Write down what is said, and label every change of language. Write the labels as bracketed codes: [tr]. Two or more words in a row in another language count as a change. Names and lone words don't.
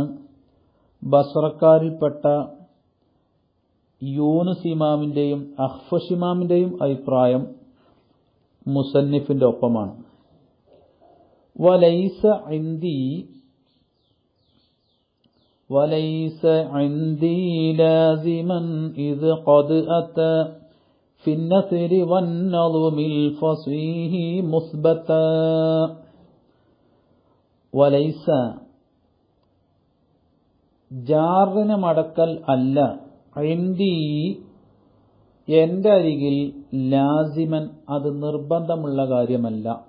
[ml] ബസ്രക്കാരിൽപ്പെട്ട യൂനുസ് ഇമാമിന്റെയും അഖ്ഫശ് ഇമാമിന്റെയും അഭിപ്രായം മുസന്നിഫിന്റെ ഒപ്പമാണ്. [ar] وليس عندي لازما إذ قد أتى في النثر والنظم الفصيح മുസ്ബതാ. [ml] വലൈസ ജാറിനെ മടക്കൽ അല്ല ഇൻദി എന്റെ അരികിൽ ലാസിമൻ അത് നിർബന്ധമുള്ള കാര്യമല്ല.